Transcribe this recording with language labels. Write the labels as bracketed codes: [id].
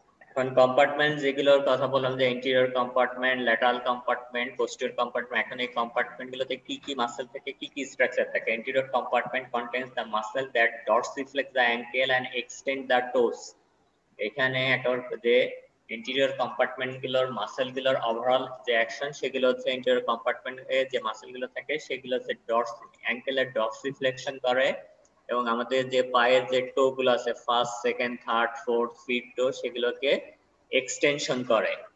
[bn] এখন কম্পার্টমেন্ট যেগুলোর কথা বললাম যে interior compartment, lateral compartment, posterior compartment, এখন এই কম্পার্টমেন্ট গুলোতে কি কি মাসেল থাকে, কি কি স্ট্রাকচার থাকে? [en] Interior compartment contains the muscle that dorsiflex the ankle and extend the toes। [bn] এখানে একটা যে ইন্টেরিয়র কম্পার্টমেন্ট গুলোর মাসেল গুলোর ওভারঅল যে অ্যাকশন সেগুলো হচ্ছে ইন্টেরিয়র কম্পার্টমেন্টে যে মাসেল গুলো থাকে সেগুলো হচ্ছে অ্যাঙ্কেলের ডরসিফ্লেকশন করে, এবং আমাদের যে পায়ের যে টো গুলো আছে first, second, third, fourth, fifth টো সেগুলোকে এক্সটেনশন করে।